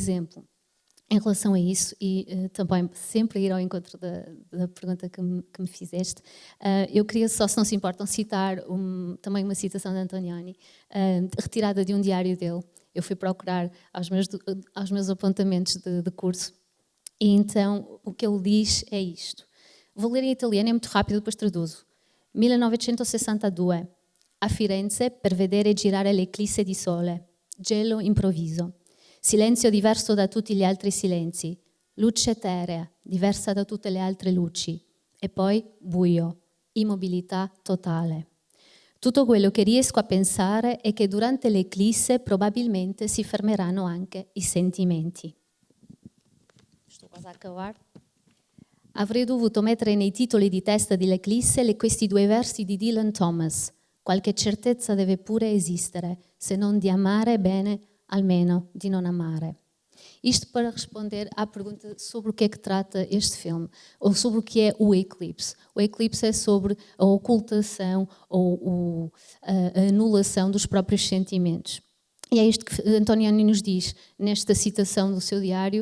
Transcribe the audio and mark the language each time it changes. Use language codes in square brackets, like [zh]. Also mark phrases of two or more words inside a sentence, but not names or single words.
[pt] Por exemplo, em relação a isso, e também sempre a ir ao encontro da pergunta que me fizeste, eu queria só, se não se importam, citar também uma citação de Antonioni, retirada de um diário dele. Eu fui procurar aos meus apontamentos de curso, e então o que ele diz é isto. Vou ler em italiano, é muito rápido, depois traduzo. [it] 1962, a Firenze per vedere girare l'eclisse di sole, gelo improvviso. Silenzio diverso da tutti gli altri silenzi, luce eterea, diversa da tutte le altre luci, e poi buio, immobilità totale. Tutto quello che riesco a pensare è che durante l'eclisse probabilmente si fermeranno anche i sentimenti. Sto quasi [pt] a acabar. [it] Avrei dovuto mettere nei titoli di testa dell'eclisse questi 2 versi di Dylan Thomas. Qualche certezza deve pure esistere, se non di amare bene, almeno [pt] de não [it] amare. [pt] Isto para responder à pergunta sobre o que é que trata este filme, ou sobre o que é o eclipse. O eclipse é sobre a ocultação ou a anulação dos próprios sentimentos. E é isto que Antonioni nos diz nesta citação do seu diário.